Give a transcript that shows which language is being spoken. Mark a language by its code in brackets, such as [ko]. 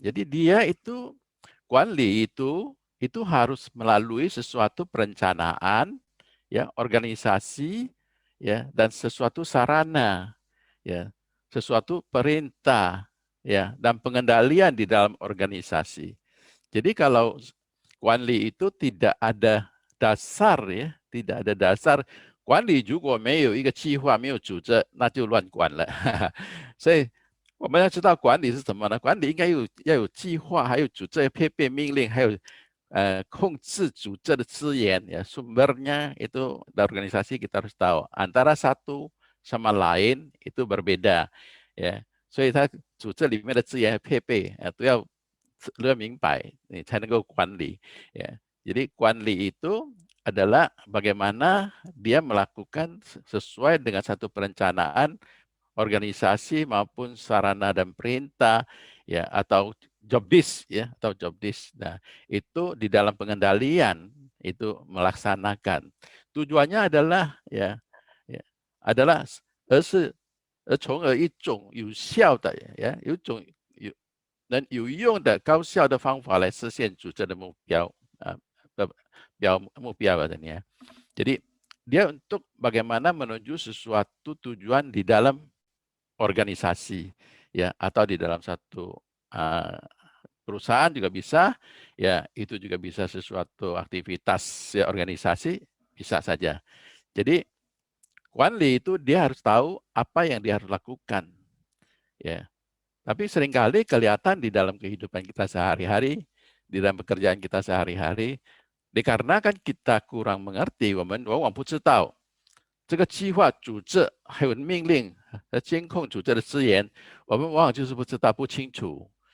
[id] Jadi dia itu Kuanli itu harus melalui sesuatu perencanaan, ya, organisasi, ya, dan sesuatu sarana, ya, sesuatu perintah, ya, dan pengendalian di dalam organisasi. Jadi kalau Kuanli itu tidak ada dasar, ya, tidak ada dasar. [zh] 管理如果没有一个计划，没有组织，那就乱管了。所以我们要知道管理是什么呢？管理应该要有计划，还有组织配备命令，还有控制组织的资源 [id] ya, sumbernya itu dari organisasi kita harus tahu. Antara satu sama lain itu berbeda ya. [zh] 所以它组织里面的资源配备都要明白，你才能够管理ya. [id] Jadi 管理 itu adalah bagaimana dia melakukan sesuai dengan satu perencanaan organisasi maupun sarana dan perintah ya, atau job desk ya, atau job desk. Nah, itu di dalam pengendalian itu melaksanakan. Tujuannya adalah ya adalah [zh] 从而一种有效的呀，有种能有用的高效的方法来实现组织的目标啊，目标katanya. [id] Jadi dia untuk bagaimana menuju sesuatu tujuan di dalam organisasi ya, atau di dalam satu perusahaan juga bisa ya, itu juga bisa sesuatu aktivitas ya, organisasi bisa saja. Jadi Kuanli itu dia harus tahu apa yang dia harus lakukan ya. Tapi seringkali kelihatan di dalam kehidupan kita sehari-hari, di dalam pekerjaan kita sehari-hari, dikarenakan kita kurang mengerti, [zh] 我们往往不知道这个计划、组织还有命令和监控组织的资源，我们往往就是不知道、不清楚。